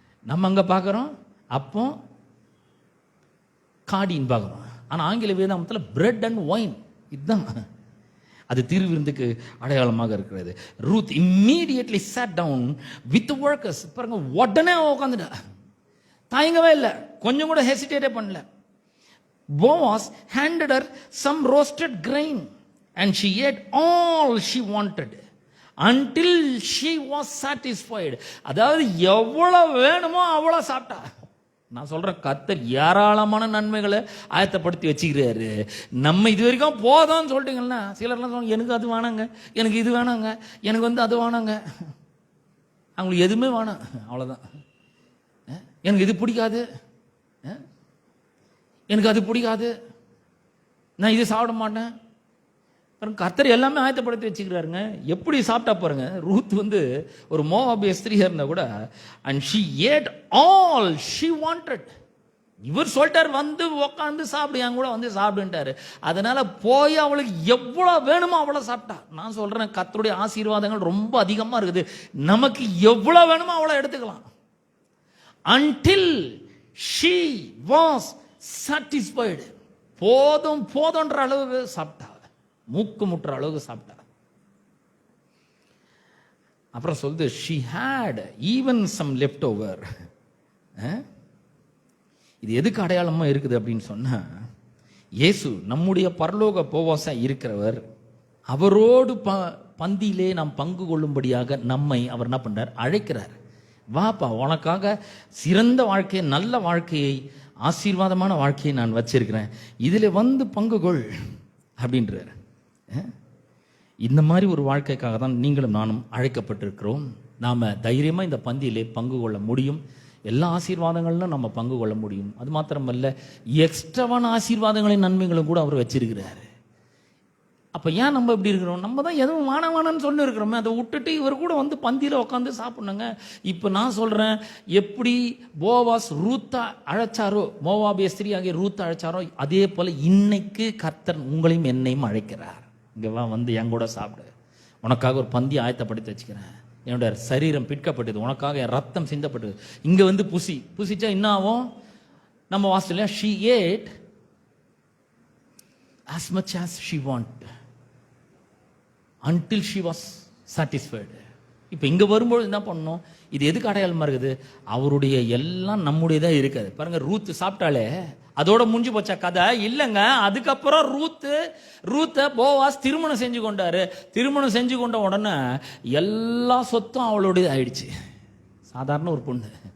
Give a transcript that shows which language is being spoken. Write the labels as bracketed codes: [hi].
[ta] நம்ம அங்க பார்க்குறோம் அப்போ காடின்னு பார்க்குறோம், ஆனா ஆங்கில வேதாந்தத்தில் பிரெட் அண்ட் வைன் இதுதான் அது திருவிருந்துக்கு அடையாளமாக இருக்கிறது. [en] Ruth immediately sat down with the workers. [ta] பாருங்க, உடனே உட்காந்துட்டா, தாயங்கவே இல்லை, கொஞ்சம் கூட ஹெசிடேட்டே பண்ணல. [en] Boaz handed her some roasted grain and she ate all she wanted until she was satisfied. [ta] அதாவது எவ்வளவு வேணுமோ அவ்வளவு சாப்பிட்டா. நான் சொல்றேன், கர்த்தர் ஏராளமான நன்மைகளை ஆயத்தப்படுத்தி வச்சுக்கிறாரு. நம்ம இது வரைக்கும் போதும்னு சொல்லிட்டீங்கன்னா, சிலர்லாம் சொல்லுவாங்க, எனக்கு அது வேணாங்க, எனக்கு இது வேணாங்க, எனக்கு அது வேணாங்க. அவங்களுக்கு எதுவுமே வேணாம், அவ்வளோதான். எனக்கு இது பிடிக்காது, எனக்கு அது பிடிக்காது, நான் இது சாப்பிட மாட்டேன். கர்த்தர் எல்லாமே ஆயத்தப்படுத்தி வச்சுக்கிறாருங்க. எப்படி சாப்பிட்டா பாருங்க. ரூத் ஒரு மோவாபிய ஸ்திரீயா இருந்தா கூட, [en] and she ate all she wanted. [ta] இவர் சொல்லிட்டார், உட்காந்து சாப்பிடு, என் கூட சாப்பிடுன்ட்டாரு. அதனால போய் அவளுக்கு எவ்வளவு வேணுமோ அவ்வளவு சாப்பிட்டா. நான் சொல்றேன், கர்த்தருடைய ஆசீர்வாதங்கள் ரொம்ப அதிகமா இருக்குது. நமக்கு எவ்வளவு வேணுமோ அவ்வளவு எடுத்துக்கலாம். [en] until she was satisfied. [ta] போதும்ன்ற அளவுக்கு சாப்பிட்டா, மூக்கு முட்டுற அளவுக்கு சாப்பிட்டா. அப்புறம் சொல்லுது, [en] she had even some left over. [ta] இது எதுக்கு அடையாளமா இருக்குது அப்படின்னு சொன்னா, இயேசு நம்முடைய பரலோக போவாசா இருக்கிறவர், அவரோடு பந்தியிலே நாம் பங்கு கொள்ளும்படியாக நம்மை அவர் என்ன பண்றார், அழைக்கிறார். வாப்பா, உனக்காக சிறந்த வாழ்க்கையை, நல்ல வாழ்க்கையை, ஆசீர்வாதமான வாழ்க்கையை நான் வச்சிருக்கிறேன், இதுல பங்கு கொள் அப்படின்றார். இந்த மாதிரி ஒரு வாழ்க்கைக்காக தான் நீங்களும் நானும் அழைக்கப்பட்டிருக்கிறோம். நாம தைரியமா இந்த பந்தியிலே பங்கு கொள்ள முடியும். எல்லா ஆசீர்வாதங்களும் நம்ம பங்கு கொள்ள முடியும். அது மாத்திரமல்ல, எக்ஸ்ட்ராவான ஆசீர்வாதங்களின் நன்மைகளும் கூட அவர் வச்சிருக்கிறாரு. அப்ப ஏன் நம்ம இப்படி இருக்கிறோம்? நம்ம தான் எதுவும் வானவானன்னு சொல்லி இருக்கிறோமே, அதை விட்டுட்டு இவர் கூட பந்தியில உட்காந்து சாப்பிடணுங்க. இப்ப நான் சொல்றேன், எப்படி போவாஸ் ரூத்தா அழைச்சாரோ, மோவாபிய ஸ்திரீ ஆகிய ரூத்தா அழைச்சாரோ, அதே போல இன்னைக்கு கர்த்தர் உங்களையும் என்னையும் அழைக்கிறார். இங்க வா, என் கூட சாப்பிடு, உனக்காக ஒரு பந்தி ஆயத்தப்படுத்தி வச்சுக்கிறேன், என்னோட சரீரம் பிற்கப்பட்டது, உனக்காக என் ரத்தம் சிந்தப்பட்டது. இங்க புசிச்சா என்ன ஆகும்? நம்ம வாசல்ல [en] she ate as much as she wanted until she was satisfied. [ta] இப்ப இங்க வரும்போது என்ன பண்ணணும்? இது எதுக்கு அடையாளமா இருக்குது? அவருடைய எல்லாம் நம்முடையதான் இருக்காது. பாருங்க, ரூத் சாப்பிட்டாலே அதோட முடிஞ்சு போச்சா கதை? இல்லைங்க. அதுக்கப்புறம் ரூத்தை போவாஸ் திருமணம் செஞ்சு கொண்டாரு. திருமணம் செஞ்சு கொண்ட உடனே எல்லா சொத்தும் அவளுடைய ஆயிடுச்சு. சாதாரண ஒரு பொண்ணு.